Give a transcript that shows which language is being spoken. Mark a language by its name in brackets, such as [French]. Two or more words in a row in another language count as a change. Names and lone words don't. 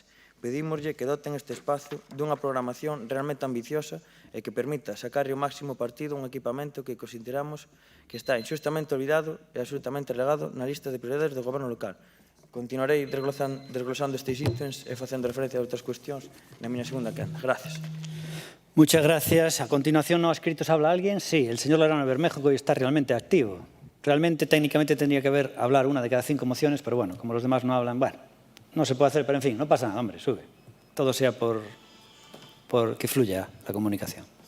[Galician] Pedímoslle que doten este espazo dunha programación realmente ambiciosa e que permita sacar o máximo partido a un equipamento que consideramos que está injustamente olvidado e absolutamente relegado na lista de prioridades do Goberno local. Continuarei desglosando estes ítems e facendo referencia a outras cuestións na miña segunda quenda. [Spanish] Gracias. Muchas gracias. A continuación, ¿no escritos habla alguien? Sí, el señor Lorano Bermejo, que hoy está realmente activo. Realmente, técnicamente, tendría que hablar una de cada 5 mociones, pero bueno, como los demás no hablan, bueno, no se puede hacer, pero en fin, no pasa nada, hombre, sube. Todo sea por que fluya la comunicación.